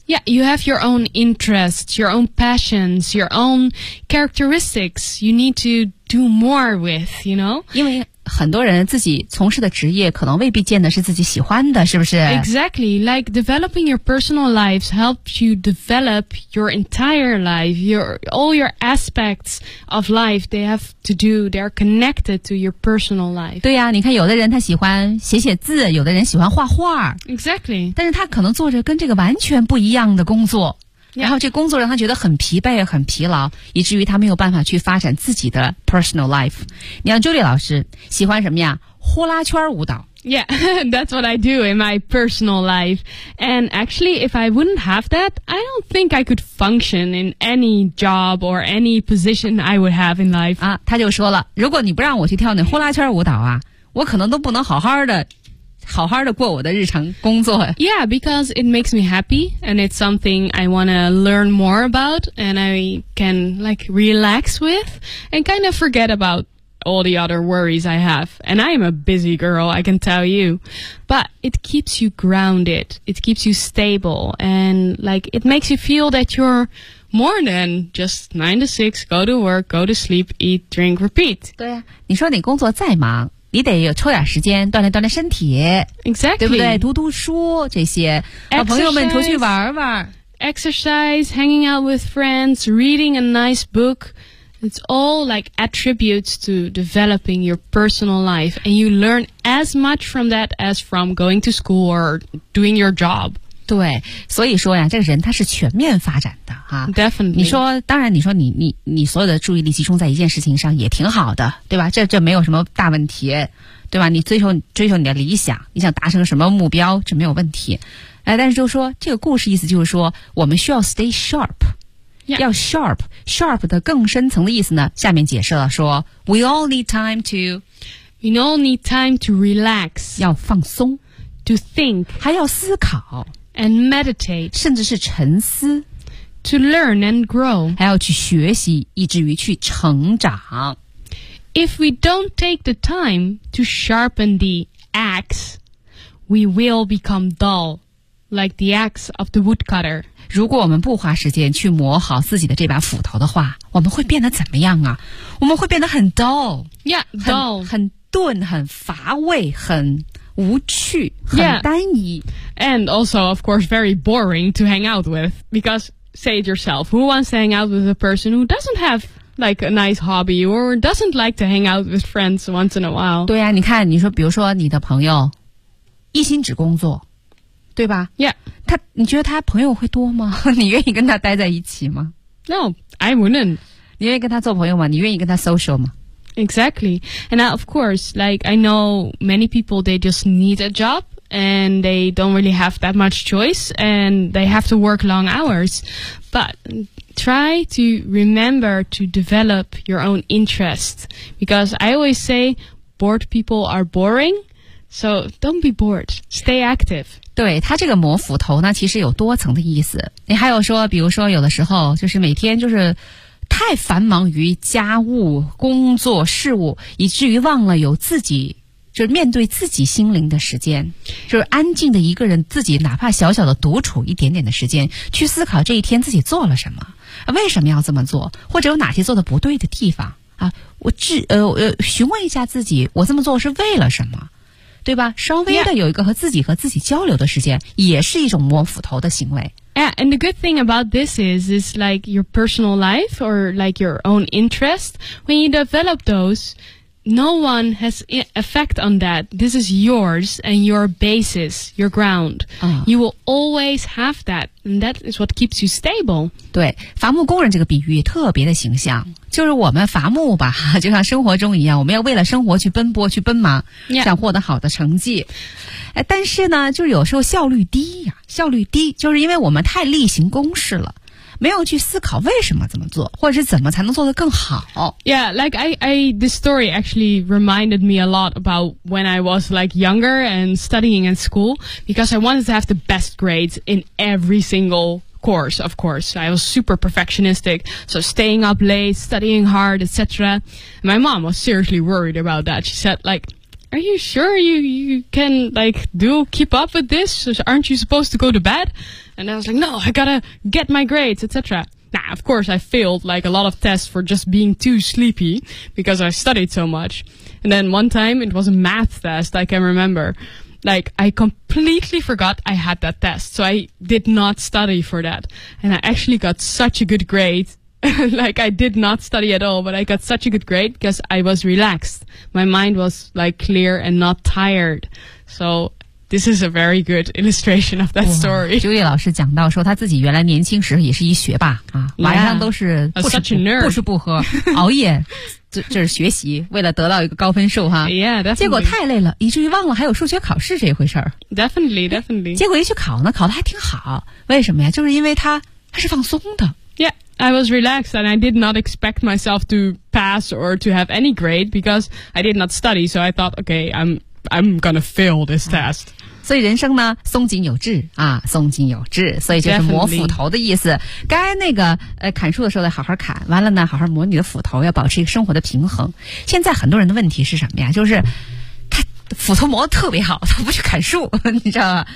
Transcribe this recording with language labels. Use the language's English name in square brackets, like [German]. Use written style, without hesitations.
[English] Yeah, you have your own interests, your own passions, your own characteristics you need to do more with, you know? [Chinese] 因为很多人自己从事的职业可能未必见的是自己喜欢的是不是 [English] Exactly, like developing your personal lives helps you develop your entire life, all your aspects of life they have to do, they are connected to your personal life. [Chinese] 对呀、啊、你看有的人他喜欢写写字有的人喜欢画画 [English] Exactly. [Chinese] 但是他可能做着跟这个完全不一样的工作、 [English] yeah. [Chinese] 然后这工作让他觉得很疲惫很疲劳以至于他没有办法去发展自己的 [English] personal life. [Chinese] 你像 Julie 老师喜欢什么呀呼啦圈舞蹈 [English] Yeah, that's what I do in my personal life. And actually, if I wouldn't have that, I don't think I could function in any job or any position I would have in life. [Chinese] 啊，他就说了如果你不让我去跳那呼啦圈舞蹈啊我可能都不能好好的好好的过我的日常工作。 [English] Yeah, because it makes me happy, and it's something I want to learn more about, and I can, like, relax with, and kind of forget about all the other worries I have. And I am a busy girl, I can tell you. But it keeps you grounded, it keeps you stable, and, like, it makes you feel that you're... more than just 9 to 6, go to work, go to sleep, eat, drink, repeat. [Chinese] 对啊，你说你工作再忙，你得有抽点时间锻炼锻炼身体。 [English] Exactly. [Chinese] 对不对？读读书这些。 [English] Exercise. [Chinese] 和朋友们出去玩玩。 [English] Exercise, hanging out with friends, reading a nice book. It's all like attributes to developing your personal life. And you learn as much from that as from going to school or doing your job. [Chinese] 对，所以说呀，这个人他是全面发展的啊。 [English] Definitely. [Chinese] 你说，当然，你说你所有的注意力集中在一件事情上也挺好的，对吧？这没有什么大问题，对吧？你追求你的理想，你想达成什么目标，这没有问题。但是就是说，这个故事意思就是说，我们需要 [English] stay sharp，、 yeah. [Chinese] 要 sharp 的更深层的意思呢？下面解释了说 ， [English] we all need time to relax， [Chinese] 要放松 [English] ，to think， [Chinese] 还要思考。 [English] And meditate. [Chinese] 甚至是沉思。 [English] To learn and grow. [Chinese] 还要去学习，以至于去成长。 [English] If we don't take the time to sharpen the axe, we will become dull, like the axe of the woodcutter. [Chinese] 如果我们不花时间去磨好自己的这把斧头的话，我们会变得怎么样啊？我们会变得很 dull. [English] Yeah, dull. [Chinese] 很钝，很乏味，很无趣，很单一。 [English] Yeah. And also, of course, very boring to hang out with. Because, say it yourself, who wants to hang out with a person who doesn't have, like, a nice hobby or doesn't like to hang out with friends once in a while? [Chinese] 对啊，你看，你说，比如说你的朋友一心只工作，对吧？ [English] Yeah. [Chinese] 他，你觉得他朋友会多吗？你愿意跟他待在一起吗？ [English] No, I wouldn't. [Chinese] 你愿意跟他做朋友吗？你愿意跟他 social 吗？ [English] Exactly. And of course, like, I know many people, they just need a job and they don't really have that much choice and they have to work long hours. But try to remember to develop your own interest. Because I always say bored people are boring. So don't be bored. Stay active. [Chinese] 对，他这个磨斧头呢，其实有多层的意思。你还有说，比如说有的时候就是每天就是太繁忙于家务、工作、事务，以至于忘了有自己，就是面对自己心灵的时间，就是安静的一个人，自己哪怕小小的独处一点点的时间，去思考这一天自己做了什么，为什么要这么做，或者有哪些做的不对的地方啊？询问一下自己，我这么做是为了什么，对吧？稍微的有一个和自己和自己交流的时间，也是一种摸斧头的行为。 [English] Yeah, and the good thing about this is like your personal life or like your own interest. When you develop those, no one has effect on that. This is yours and your basis, your ground. You will always have that. And that is what keeps you stable. [Chinese] 对，伐木工人这个比喻特别的形象。就是我们伐木吧，就像生活中一样，我们要为了生活去奔波去奔忙、 [English] yeah. [Chinese] 想获得好的成绩。但是呢，就有时候效率低呀、啊，效率低就是因为我们太例行公事了，没有去思考为什么这么做，或者是怎么才能做得更好。 [English] Yeah, like I this story actually reminded me a lot about when I was like younger and studying in school because I wanted to have the best grades in every single course, of course. I was super perfectionistic, so staying up late, studying hard, etc. My mom was seriously worried about that. She said, like, are you sure you can, like, keep up with this? Aren't you supposed to go to bed? And I was like, no, I gotta get my grades, etc. Nah, of course, I failed, like, a lot of tests for just being too sleepy because I studied so much. And then one time, it was a math test, I can remember. Like, I completely forgot I had that test, so I did not study for that. And I actually got such a good grade. Like, I did not study at all, but I got such a good grade because I was relaxed. My mind was, like, clear and not tired. So... This is a very good illustration of that story. [Chinese] Julie 老师讲到说，他自己原来年轻时也是一学霸啊， [English] yeah, [Chinese] 晚上都是不吃不喝，熬夜，就是学习，为了得到一个高分数哈。 [English] Yeah, definitely. [Chinese] 结果太累了，以至于忘了还有数学考试这一回事儿。 [English] Definitely, definitely. [Chinese] 结果一去考呢，考的还挺好。为什么呀？就是因为他是放松的。 [English] Yeah. I was relaxed and I did not expect myself to pass or to have any grade because I did not study. So I thought, okay, I'm I'm gonna fail this test. [Chinese] 所以人生呢，松紧有致啊，松紧有致，所以就是磨斧头的意思。该那个砍树的时候得好好砍，完了呢，好好磨你的斧头，要保持一个生活的平衡。现在很多人的问题是什么呀？就是他斧头磨得特别好，他不去砍树，你知道吗？